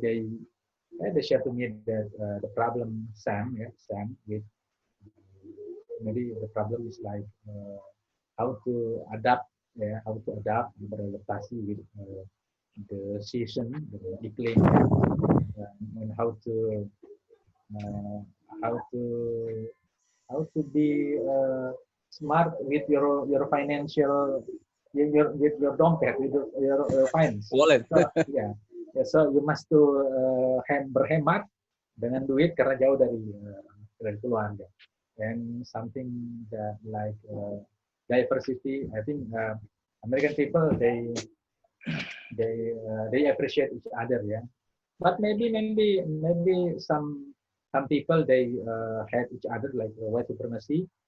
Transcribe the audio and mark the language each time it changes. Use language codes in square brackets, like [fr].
[en] They share to me that the problem Sam with maybe the problem is like how to adapt [id] beradaptasi [en] with the season, the climate, and how to be smart with your financial, with your [id] dompet, [en] with your finance. Wallet. So, so you must to [id] berhemat dengan duit karena jauh dari keluarga. [en] And something that like diversity, I think American people they appreciate each other, yeah. But maybe some people they had each other like white supremacy.